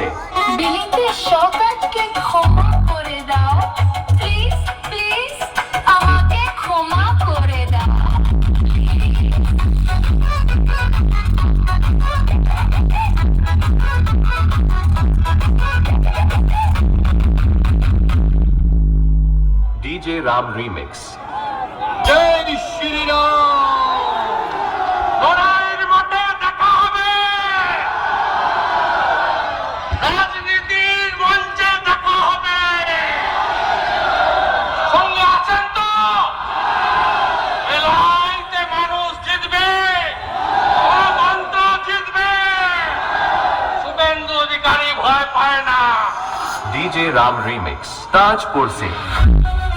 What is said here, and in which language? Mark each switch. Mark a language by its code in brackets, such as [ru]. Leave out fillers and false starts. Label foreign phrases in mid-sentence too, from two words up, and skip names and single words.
[bn] বিলিতে শওকতকে ক্ষমা করে দাও, প্লিজ প্লিজ আমাকে ক্ষমা করে দাও। [hi] डीजे राम रीमिक्स। जय श्री राम। [bn] লড়াইয়ের মাঠে দেখা হবে, রাজনীতির মঞ্চে দেখা হবে। সঙ্গে আছেন তো? এই লড়াইতে মানুষ জিতবে, গণতন্ত্র জিতবে। শুভেন্দু অধিকারী ভয় পায় না। [hi] डीजे राम रीमिक्स ताजपुर से।